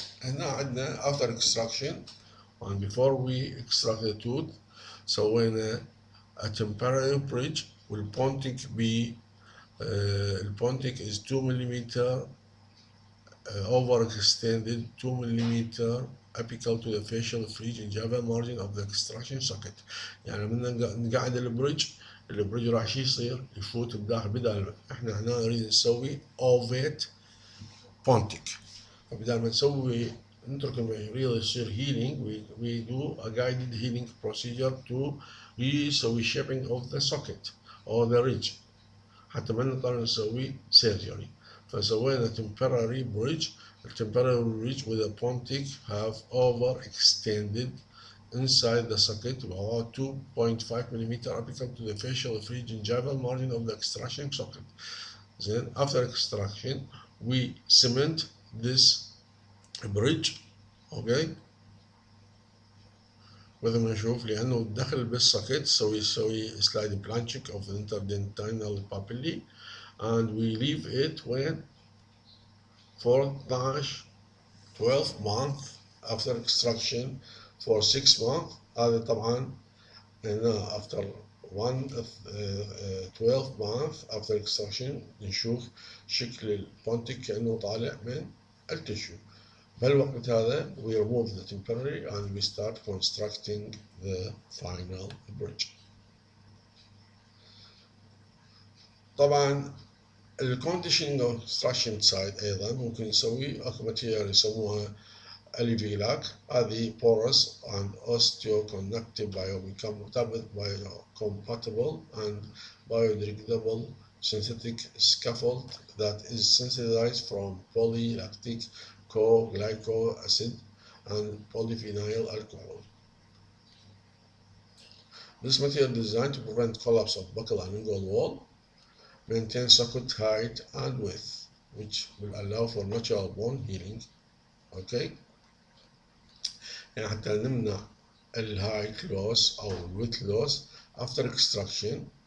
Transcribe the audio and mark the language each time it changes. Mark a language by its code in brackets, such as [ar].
[ar] هنا عندنا [en] after extraction and before we extract the tooth سوينا a temporary bridge والpontic be الpontic is 2 millimeter overextended 2 millimeter apical to the facial free gingival margin of the extraction socket. [ar] يعني من نقعد البريدج راح شي يصير يفوت بداخل بدل احنا هنا نريد نسوي اوفيت بونتيك فبدل ما نسوي نترك المريض يصير healing [en] we do a guided healing procedure to [ar] يسوي shaping of the socket or the ridge حتى ما نضطر نسوي surgery. [en] فسوينا temporary bridge. The temporary bridge with a pontic have overextended inside the socket about 2.5 millimeter apical to the facial free gingival margin of the extraction socket. Then after extraction we cement this bridge. Okay, [ar] مثل ما نشوف لأنه دخل بالسوكت يسوي [en] slide branching of the interdentinal papillae and we leave it when for 12 months after extraction for 6 months. [ar] هذا طبعا هنا [en] after 12 months after extraction [ar] نشوف شكل البونتيك كأنه طالع من التشو. بالوقت هذا [en] we remove the temporary and we start constructing the final bridge. [ar] طبعا الكونديشنينج اوف extraction سايد ايضا ممكن نسوي اكو ماتيريال يسموها الفيلاك. [en] هذه porous and osteoconductive biocompatible and biodegradable synthetic scaffold that is synthesized from polylactic co-glycolic acid and polyphenol alcohol. This material is designed to prevent collapse of buccal and lingual wall, maintain socket height and width, which will allow for natural bone healing. [ar] Okay, يعني حتى نمنع الهايت لوس أو الويت لوس [en] after extraction.